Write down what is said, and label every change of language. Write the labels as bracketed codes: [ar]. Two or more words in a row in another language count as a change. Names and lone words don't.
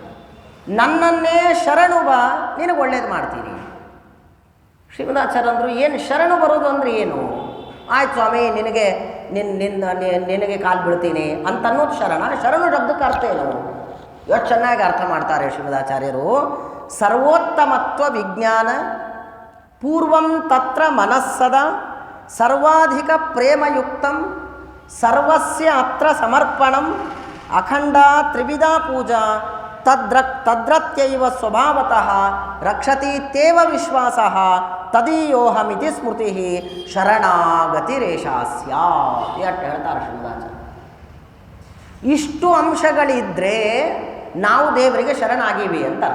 [kn] ನನ್ನನ್ನೇ ಶರಣು ಬಾ, ನಿನಗೆ ಒಳ್ಳೇದು ಮಾಡ್ತೀನಿ. ಶ್ರೀಮದಾಚಾರ್ಯ ಅಂದರು ಏನು ಶರಣು ಬರೋದು ಅಂದರೆ ಏನು? ಆಯ್ತು ಸ್ವಾಮಿ ನಿನಗೆ ಕಾಲು ಬೀಳ್ತೀನಿ ಅಂತ ಅನ್ನೋದು ಶರಣ. ಶರಣು ಶಬ್ದಕ್ಕೆ ಅರ್ಥ ಏನು? ಎಷ್ಟು ಚೆನ್ನಾಗಿ ಅರ್ಥ ಮಾಡ್ತಾರೆ ಶ್ರೀಮದಾಚಾರ್ಯರು. [sa] ಸರ್ವೋತ್ತಮತ್ವ ವಿಜ್ಞಾನ ಪೂರ್ವಂ ತತ್ರ ಮನಸ್ಸದ ಸರ್ವಾಧಿಕ ಪ್ರೇಮಯುಕ್ತಂ ಸರ್ವಸ್ಯ ಅತ್ರ ಸಮರ್ಪಣಂ ಅಖಂಡ ತ್ರಿವಿಧಾ ಪೂಜಾ ತದ್ರತ್ಯೈವ ಸ್ವಭಾವತಃ ರಕ್ಷತೀತ್ಯೇವ ವಿಶ್ವಾಸಃ ತದೀಯೋಹಮಿತಿ ಸ್ಮೃತಿ ಶರಣಾಗತಿರೇಷಾ ಸ್ಯಾತ್. [kn] ಎಷ್ಟು ಹೇಳ್ತಾರೆ ಶ್ರೀಮದಾಚಾರ್ಯ. ಇಷ್ಟು ಅಂಶಗಳಿದ್ದರೆ ನಾವು ದೇವರಿಗೆ ಶರಣಾಗಿವಿ ಅಂತ ಅರ್ಥ.